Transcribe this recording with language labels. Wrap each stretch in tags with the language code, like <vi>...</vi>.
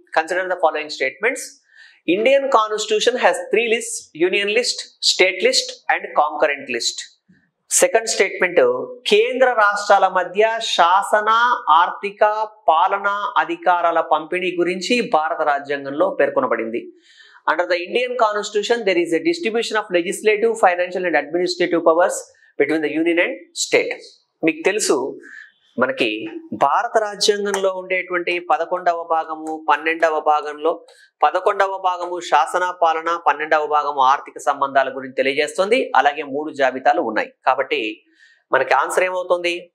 <en>Consider the following statements. Indian constitution has 3 lists: union list, state list and concurrent list. Second statement,</en> <te>కేంద్ర రాష్ట్రాల మధ్య శాసన, ఆర్థిక, పాలనా అధికారాల పంపిణీ గురించి భారత రాజ్యాంగంలో పేర్కొనబడింది.</te> <en>Under the Indian Constitution, there is a distribution of legislative, financial and administrative powers between the union and state.</en> <te>మీకు తెలుసు మనకి భారత రాజ్యాంగంలో ఉండేటువంటి 11వ భాగము 12వ భాగంలో 11వ భాగము శాసన పాలన, 12వ భాగము ఆర్థిక సంబంధాల గురించి తెలియజేస్తుంది. అలాగే 3 జాబితాలు ఉన్నాయి కాబట్టి మనకి ఆన్సర్ ఏమవుతుంది?</te>